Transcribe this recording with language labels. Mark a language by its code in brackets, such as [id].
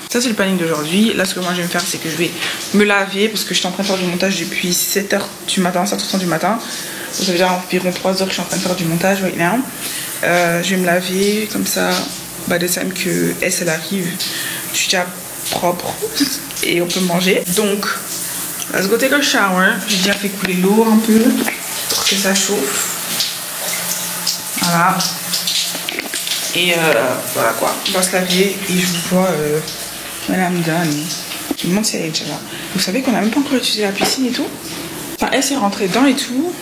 [fr] Ça, c'est le planning d'aujourd'hui. Là, ce que moi je vais me faire, c'est que je vais me laver parce que je suis en train de faire du montage depuis 7h du matin, 7h30 du matin. Ça fait déjà environ 3 heures que je suis en train de faire du montage [en] right now. [fr] Je vais me laver comme ça. [en] By the time [fr] que elle arrive, je suis déjà propre et on peut manger. Donc, [en] let's go take a shower. [fr] J'ai déjà fait couler l'eau un peu pour que ça chauffe. Voilà. Et voilà quoi, on va se laver et je vous vois Madame Dan. Je me demande si elle est déjà là. Vous savez qu'on n'a même pas encore utilisé la piscine et tout. Enfin, elle s'est rentrée dedans et tout.